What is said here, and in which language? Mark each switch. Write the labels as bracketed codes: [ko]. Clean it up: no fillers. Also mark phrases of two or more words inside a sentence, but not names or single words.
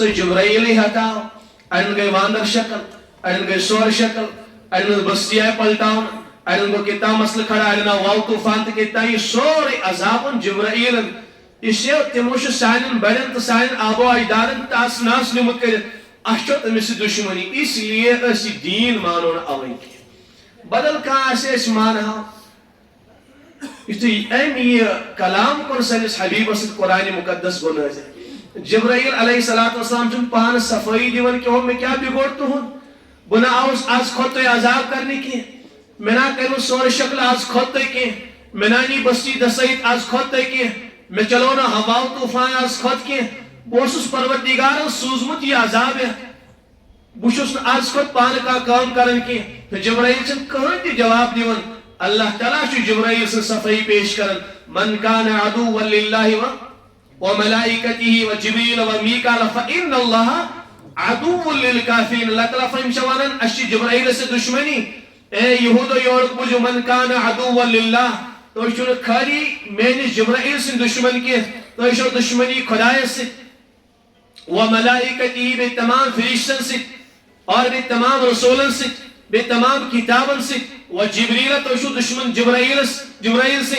[ks] جبرائیلٕے ہٹاو اڑٮ۪ن گٔے واندر شکل اڑٮ۪ن گٔے سور شکل اڑٮ۪ن بستی آیہِ پلٹاون اڑٮ۪ن گوٚو کیٛاہ تام مسلہٕ کھڑا اڑٮ۪ن آو واو طوٗفان تہٕ کیٛاہ تام یہِ سورُے عذابن جبرائیلن یہِ چھِ تِمو چھُ سانٮ۪ن بڑٮ۪ن تہٕ سانٮ۪ن آبو اجدادن تاس ناس نیوٗمُت کٔرِتھ اَسہِ چھو تٔمِس سۭتۍ دُشمنی [ur] اس لیے [ks] أسۍ یہِ دیٖن مانو نہٕ اَوَے کینٛہہ بدل کانٛہہ آسہِ أسۍ مانہو یُتھُے أمۍ یہِ کلام کوٚر سٲنِس حبیٖبس سۭتۍ قرآنِ مُقدس گوٚو نٲزِل جبرائیل [ar] علیہ السلام [ks] چھُنہٕ پانہٕ صفٲیی دِوان کہ مےٚ کیٛاہ بِگوڑ تُہُنٛد بہٕ نہ آوُس آز کھۄتہٕ تۄہہِ عذاب کرنہِ کینٛہہ مےٚ نہ کٔرِو سورٕ شکلہٕ آز کھۄتہٕ تۄہہِ کینٛہہ مےٚ نہ نی بستی دسٲیِتھ آز کھۄتہٕ تۄہہِ کینٛہہ مےٚ چلو نہٕ ہواو طوٗفان آز کھۄتہٕ کینٛہہ بہٕ اوسُس پروردِگارن سوٗزمُت یہِ عذاب بہٕ چھُس نہٕ آز کھۄتہٕ پانہٕ کانٛہہ کٲم کران کینٛہہ تہٕ جبرائیل چھُنہٕ کٕہۭنۍ تہِ جواب دِوان [ar] اللہ تعالیٰ [ks] چھُ جبرائیل سٕنٛز صفٲیی پیش کران [ar] من کان عدوا للہ وملائکتہ وجبریل ومیکال فإن اللہ عدو للکافرین اللہ تعالیٰ [ks] فرماوان چھُ ونان اَسہِ چھِ جبرائیل سۭتۍ دُشمنی اے یہودو یورُک بوٗزِو من [ar] کان عدوا للہ [ks] تُہۍ چھِو نہٕ خٲلی میٲنِس جبرائیل سٕنٛدۍ دُشمن کینٛہہ تُہۍ چھِو دُشمنی خۄدایس سۭتۍ وملائکتہ بیٚیہِ تمام فرشتن سۭتۍ اور بیٚیہِ تمام رسوٗلن سۭتۍ بیٚیہِ تمام کتابن سۭتۍ وجبریل تُہۍ چھِو دُشمن جبرائیل سٕنٛدۍ